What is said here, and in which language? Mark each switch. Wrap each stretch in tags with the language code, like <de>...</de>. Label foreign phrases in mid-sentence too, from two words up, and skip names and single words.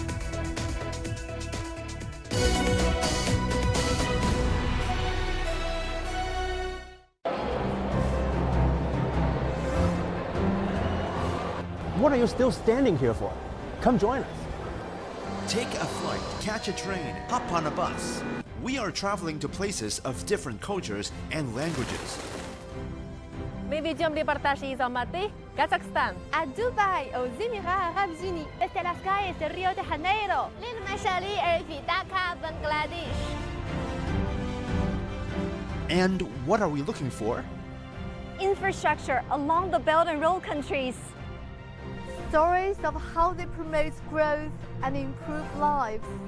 <en>What are you still standing here for? Come join us. Take a flight, catch a train, hop on a bus. We are traveling to places of different cultures and languages.</en> <ru>Мы ведем репортаж из Алматы, Казахстан, от Дубай أو Émirats Arabes Unis,</ru> <es>desde las calles de Río de Janeiro,</es> <ar>للمشاريع في Dhaka, Bangladesh.</ar> <en>And what are we looking for? Infrastructure along the Belt and Road countries. Stories of how they promote growth and improve lives.</en>